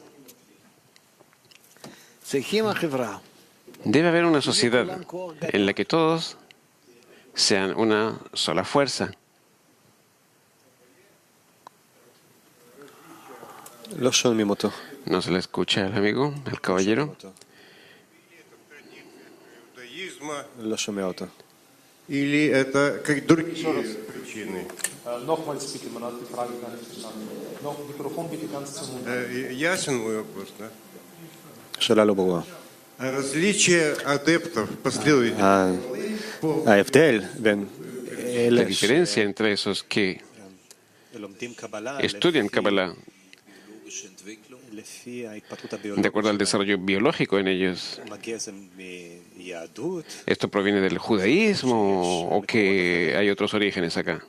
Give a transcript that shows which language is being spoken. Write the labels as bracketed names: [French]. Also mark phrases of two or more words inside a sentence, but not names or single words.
[Spanish] Debe haber una sociedad en la que todos sean una sola fuerza. No se le escucha al amigo, al caballero. [Russian] Или это как другие причины? Ясен мой вопрос, да? Различие адептов, последователей. [Spanish] La diferencia entre esos que estudian Kabbalah de acuerdo al desarrollo biológico en ellos. ¿Esto proviene del judaísmo o que hay otros orígenes acá?